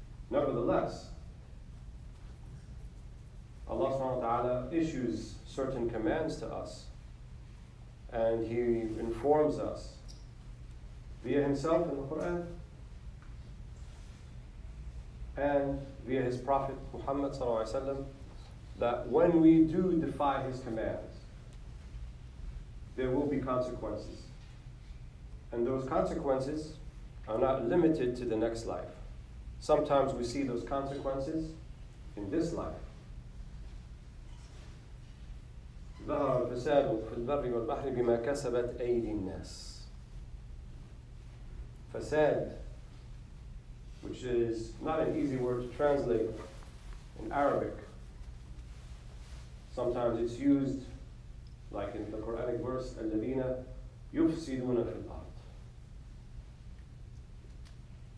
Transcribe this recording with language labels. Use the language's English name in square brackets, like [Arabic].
[English] Nevertheless, Allah subhanahu wa ta'ala issues certain commands to us, and He informs us via Himself in the Quran and via His Prophet Muhammad sallallahu alaihi wasallam that when we do defy His commands, there will be consequences. And those consequences are not limited to the next life. Sometimes we see those consequences in this life. [Arabic] ظهر الفساد في البر والبحر بما كسبت أيدي الناس. [English] Fasad, which is not an easy word to translate in Arabic. Sometimes it's used, like in the Quranic verse, [Arabic] الَّذِينَ يُفْسِدُونَ فِي الْأَرْضِ.